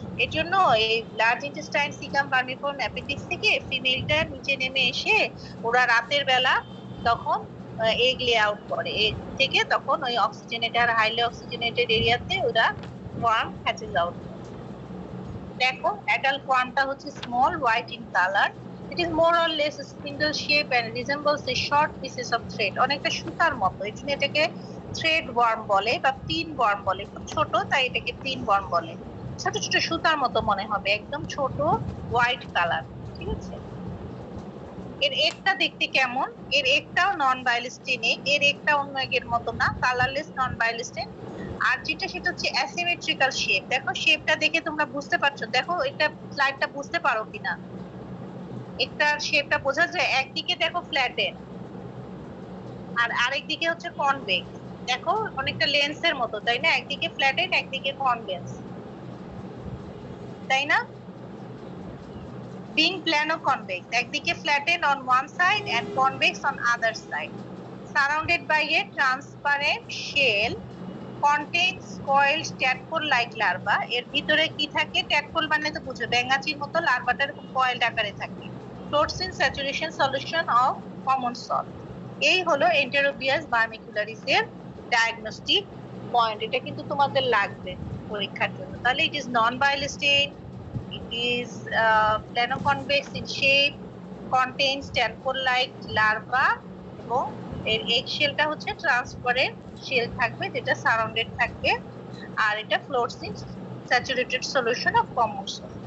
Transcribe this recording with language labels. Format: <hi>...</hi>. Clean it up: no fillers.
<bn>এর জন্য এই large intestine caecum vermiform appendix থেকে ফিমেলটা নিচে নেমে এসে ওরা রাতের বেলা তখন এগ লে আউট করে, এগ থেকে তখন ওই অক্সিজেনেটেড আর হাইলি অক্সিজেনেটেড এরিয়াতে ওরা ওয়ার্ম হ্যাচেস আউট। দেখো অ্যাডাল্ট ওয়ার্মটা হচ্ছে small, white in colour.</bn> <en>It is more or less spindle shape and resembles the short pieces of thread,</en> <bn>অনেকটা সুতার মতো, এই জন্য এটাকে থ্রেড ওয়ার্ম বলে বা পিন ওয়ার্ম বলে। খুব ছোট তাই এটাকে পিন ওয়ার্ম বলে। ছোট ছোট সুতার মতো মনে হবে, একদম ছোট, হোয়াইট কালার। ঠিক আছে? এর একটা দেখতে কেমন? এর একটাও নন বায়োলিস্টিন, এর একটা অন্য এর মতো না, কালারলেস, নন বায়োলিস্টিন। আর যেটা সেটা হচ্ছে অ্যাসিমেট্রিক্যাল শেপ। দেখো শেপটা দেখে তোমরা বুঝতে পারছো, দেখো এটা স্লাইডটা বুঝতে পারো কিনা, একটা শেপটা বোঝা যায়। একদিকে দেখো ফ্ল্যাটেন আর আরেকদিকে হচ্ছে কনভেক্স। দেখো অনেকটা লেন্সের মতো, তাই না? একদিকে ফ্ল্যাটেন, একদিকে কনভেক্স, তাই না?</bn> <en>being plano-convex,</en> <bn>একদিকে</bn> <en>flattened on one side and convex on other side, surrounded by a transparent shell, contains coiled tadpole-like larva.</en> <bn>এর ভিতরে কি থাকে? tadpole মানে তো বুঝো, ব্যাঙাচির মতো, লার্ভাটা এরকম কয়েলড আকারে থাকে।</bn> <en>floats in saturation solution of common salt.</en> <bn>এই হলো এন্টেরোবিয়াস ভার্মিকুলারিস এর ডায়াগনস্টিক পয়েন্ট। এটা কিন্তু তোমাদের লাগবে পরীক্ষার জন্য। তাহলে it is non বায়োলিস্টিন,</bn> <en>it is plano-convex in shape, contains tadpole-like larva</en> <bn>এবং এর egg shellটা হচ্ছে ট্রান্সপারেন্ট শেল থাকবে, যেটা সারাউন্ডেড থাকবে, আর এটা</bn> <en>floats in saturated solution of common salt.</en>